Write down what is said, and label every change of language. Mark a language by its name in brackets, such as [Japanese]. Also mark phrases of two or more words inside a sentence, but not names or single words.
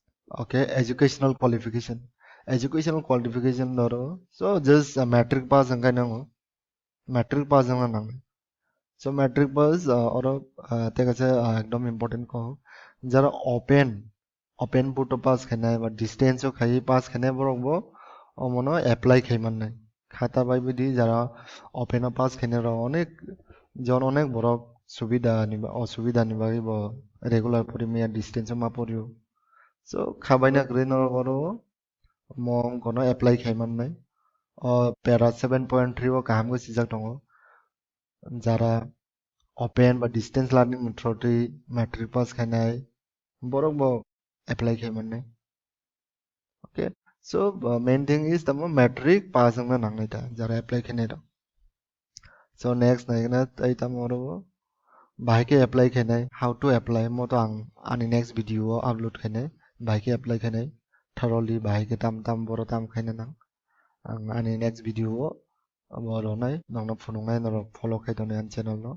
[English] Okay, educational qualification doro. [Kok Borok] So just [English] metric pass [Kok Borok] angkai nango. [English] Metric pass [Kok Borok] angka nang. So [English] metric pass [Kok Borok] or teka se ekdom important ko. Jara open puto pass khenai ba distance o khai pass khenai borok bo omono apply khaiman nai. Khata bai bidi jara open pass khenai ro onek jon onek borok subida niba osubida niba bo regular puri mia distance ma puriu. So khabaina green oro mong kono apply khaiman nai. Para 7.3 o kaham go sijak tongo. Jara open বা [English] distance learning method metric pass [Kok Borok] khainai borok bo apply khaiman nai. Okay, so [English] main thing [Kok Borok] is tamo [English] metric pass [Kok Borok] ang na nangai ta jara apply khainai ro. So next nai na tai tamo ro bhai ke apply khainai [English] how to apply [Kok Borok] mo to ang ani [English] next video upload [Kok Borok] khainai bhai ke apply khainai thoroughly bhai ke tam boro tam khainai nang ang ani [English] next video [Kok Borok] boro nai nang phunungai nang follow khaidone an channel no.